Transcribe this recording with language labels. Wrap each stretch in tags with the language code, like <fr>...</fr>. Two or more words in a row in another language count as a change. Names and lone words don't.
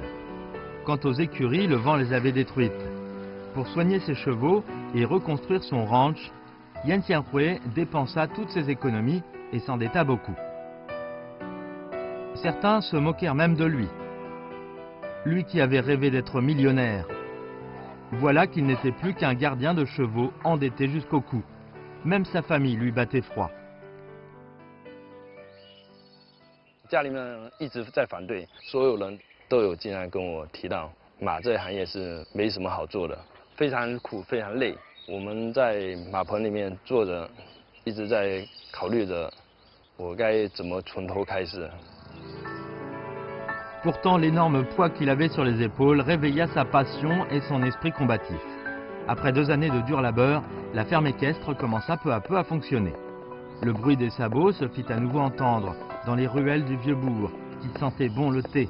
<fr>Quant aux écuries, le vent les avait détruites. Pour soigner ses chevaux et reconstruire son ranch, Yan Xianhui dépensa toutes ses économies et s'endetta beaucoup. Certains se moquèrent même de lui. Lui qui avait rêvé d'être millionnaire. Voilà qu'il n'était plus qu'un gardien de chevaux endetté jusqu'au cou. Même sa famille lui battait froid.</fr> <zh>家里面一直在反对，所有人都有经常跟我提到，马这行业是没什么好做的，非常苦，非常累。我们在马棚里面坐着，一直在考虑着我该怎么从头开始。</zh> <fr>Pourtant, l'énorme poids qu'il avait sur les épaules réveilla sa passion et son esprit combatif. Après 2 années de dur labeur, la ferme équestre commença peu à peu à fonctionner. Le bruit des sabots se fit à nouveau entendre dans les ruelles du vieux bourg, qui sentait bon le thé.</fr>